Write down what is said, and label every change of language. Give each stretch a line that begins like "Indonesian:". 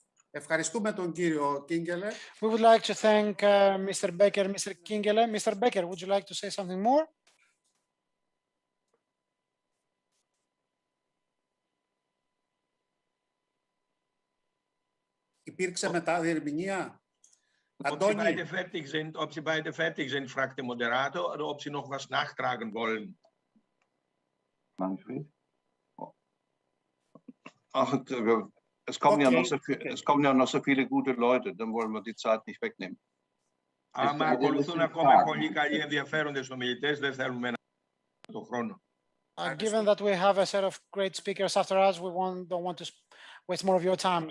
Greek: Ευχαριστούμε τον κύριο Κίνγκελε.
English: We would like to thank Mr. Becker, Mr. Kingele. Mr. Becker, would you like to say something more?
Greek: Υπήρξε μεταδιερμηνία.
German: Ob Sie beide fertig sind, fragt der Moderator, oder ob Sie noch was nachtragen wollen. Manfred? Ach, es kommen, es kommen ja noch so viele gute Leute, dann wollen wir die Zeit nicht wegnehmen.
Greek: Άμα ακολουθούν ακόμα πολύ καλοί ενδιαφέροντες ομιλητές, δεν θέλουμε τον χρόνο.
English: Given that we have a set of great speakers after us, we don't want to waste more of your time.